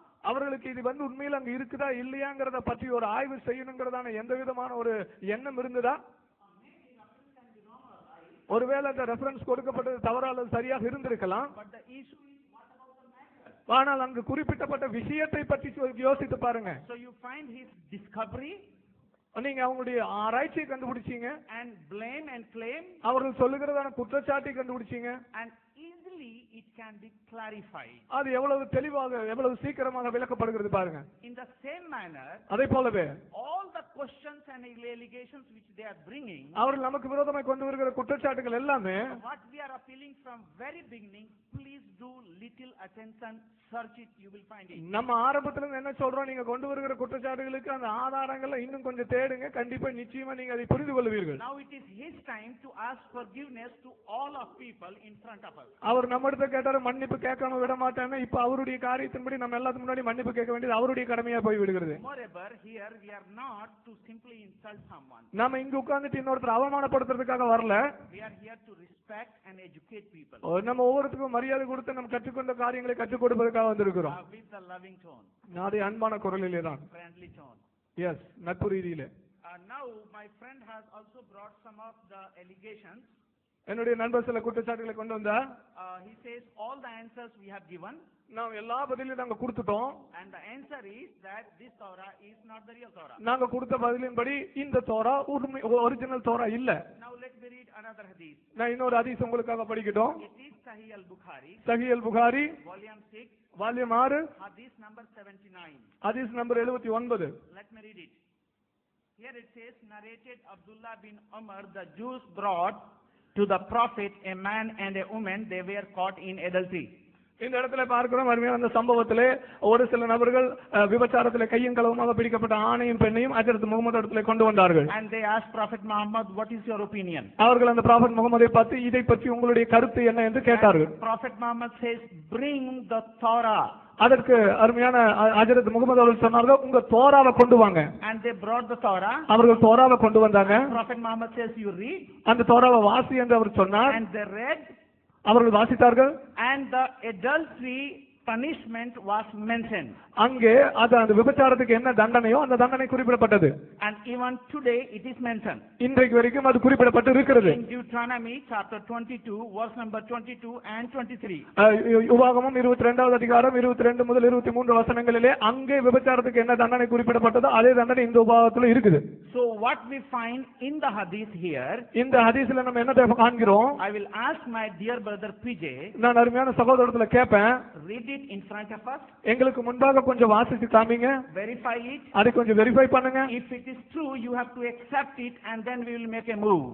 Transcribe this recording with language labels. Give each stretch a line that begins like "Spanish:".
Tamil: அவர்களுக்கு இது உண்மையில் அங்கு இருக்குதா இல்லையாங்கிறத பற்றி ஒரு ஆய்வு செய்யணுங்கிறதான எந்த விதமான ஒரு எண்ணம் இருந்ததா? ஒருவேளை அந்த ரெஃபரன்ஸ் கொடுக்கப்பட்டது தவறா அல்லது சரியாக இருந்திருக்கலாம். ஆனால் அங்கு குறிப்பிட்டப்பட்ட விஷயத்தை பற்றி யோசித்து பாருங்க.
English: So you find his discovery,
Tamil: நீங்க அவங்களுடைய ஆராய்ச்சியை கண்டுபிடிச்சீங்க,
English: and blame and claim,
Tamil: அவர்கள் சொல்லுகிறதான குற்றச்சாட்டை கண்டுபிடிச்சீங்க,
English: and easily it can be clarified.
Tamil: அது எவ்வளவு தெளிவாக எவ்வளவு சீக்கிரமாக விளக்கப்படுகிறது பாருங்க.
English: In the same manner,
Tamil: அதே போலவே
English: all the questions and allegations which they are bringing,
Tamil: அவர்கள் நமக்கு விரோதமாய் கொண்டு வருகிற குற்றச்சாட்டுகள் எல்லாமே,
English: what we are appealing from very beginning, please do little attention, search it, you will find it.
Tamil: நம்ம ஆரம்பத்துல இருந்து என்ன சொல்றோம், நீங்க கொண்டு வருகிற குற்றச்சாட்டுகளுக்கு அந்த ஆதாரங்களை இன்னும் கொஞ்சம் தேடுங்க, கண்டிப்பா நிச்சயமா நீங்க அதை புரிந்து கொள்வீர்கள்.
English: Now it is his time to ask forgiveness to all of people in front of us.
Tamil: அவர் நம்மிடத்தை கேட்டாரு, மன்னிப்பு கேட்காம விட மாட்டேன்னு. இப்ப அவருடைய காரியத்தின்படி நம்ம எல்லாத்துக்கு முன்னாடி மன்னிப்பு கேட்க வேண்டியது அவருடைய கடமையா போய் விடுகிறது.
English: Moreover, here we are not to simply insult someone.
Tamil: நாம இங்க உட்கார்ந்துட்டு இன்னொருத்தர் அவமானப்படுத்துறதுக்காக வரல.
English: We are here to respect and educate people.
Tamil: நம்ம ஒவ்வொருத்தருக்கும் மரியாதை கொடுத்து நம்ம கற்றுக்கொண்ட காரியங்களை கற்றுக் கொடுப்பதற்காக வந்திருக்கிறோம்.
English: With the loving tone.
Tamil: அது அன்பான குரலிலே தான்.
English: Friendly tone.
Tamil: எஸ், நட்பு ரீதியிலே.
English: Now my friend has also brought some of the allegations.
Tamil: என்னுடைய நண்பர் சில குற்றச்சாட்டுகளை கொண்டு வந்தார்.
English: He says all the answers we have given.
Tamil: நாம் எல்லா பதிலையும் நாங்க கொடுத்துட்டோம்.
English: And the answer is that this Torah is not the real Torah.
Tamil: நாங்க கொடுத்த பதிலின்படி இந்த தோரா ஒரிஜினல் தோரா இல்ல.
English: Now let me read another hadith.
Tamil: நான் இன்னொரு ஹதீஸ் உங்களுக்காக படிக்கட்டும்.
English: It is Sahih al-Bukhari.
Tamil: சஹீஹ் அல்-புகாரி
English: Volume 6. Volume 6 Hadith number 79. ஹதீஸ் number 79. Let me read it. Here it says, narrated Abdullah bin Umar, the Jews brought to the Prophet a man and a woman, they were caught in adultery.
Tamil: இந்த இடத்துல பார்க்கிறோம், அருமையான அந்த சம்பவத்திலே ஒரு சில நபர்கள் விபச்சாரத்திலே கையும் களவுமாக பிடிக்கப்பட்ட ஆணையும் பெண்ணையும் ஹஜ்ரத் முகமது இடத்திலே கொண்டு வந்தார்கள்.
English: And they asked Prophet Muhammad, what is your opinion?
Tamil: அவர்கள் அந்த ப்ராஃபட் முகமதை பார்த்து இதை பற்றி உங்களுடைய கருத்து என்ன என்று கேட்டார்கள்.
English: Prophet Muhammad says, bring the Torah.
Tamil: அதற்கு அருமையான ஹஜ்ரத் முகமது அவர்கள் சொன்னார்கள், உங்க தோராவை கொண்டு வாங்க.
English: And they brought the Torah.
Tamil: அவர்கள் தோராவை கொண்டு வந்தாங்க.
English: Prophet Muhammad says, you read.
Tamil: அந்த தோராவை வாசி என்று அவர் சொன்னார்.
English: And they read.
Tamil: அவர்கள் வாசித்தார்கள்.
English: And the adultery punishment was mentioned.
Tamil: அங்கே அது அந்த விபச்சாரத்துக்கு என்ன தண்டனையோ அந்த தண்டனை குறிப்பிடப்பட்டது.
English: And even today it is mentioned.
Tamil: இன்றைக்கு வரைக்கும் அது குறிப்பிடப்பட்டு இருக்கிறது.
English: In Deuteronomy chapter 22 verse number 22 and 23.
Tamil: உபாகமம் 22வது அதிகாரம் 22 முதல் 23 வசனங்களிலே அங்கே விபச்சாரத்துக்கு என்ன தண்டனை குறிப்பிடப்பட்டதோ அதே தண்டனை இந்த உபாகத்துல இருக்குது.
English: So what we find in the hadith here,
Tamil: இந்த ஹதீஸ்ல நம்ம என்ன காண்கிறோம்?
English: I will ask my dear brother PJ.
Tamil: நான் அருமையான சகோதரத்துல கேட்பேன்,
English: read it in front of us.
Tamil: எங்களுக்கு முன்பாக கொஞ்சம் வாசிச்சு காமிங்க.
English: Verify it.
Tamil: அதை கொஞ்சம் வெரிஃபை பண்ணுங்க.
English: If it is true, you have to accept it and then we will make a move.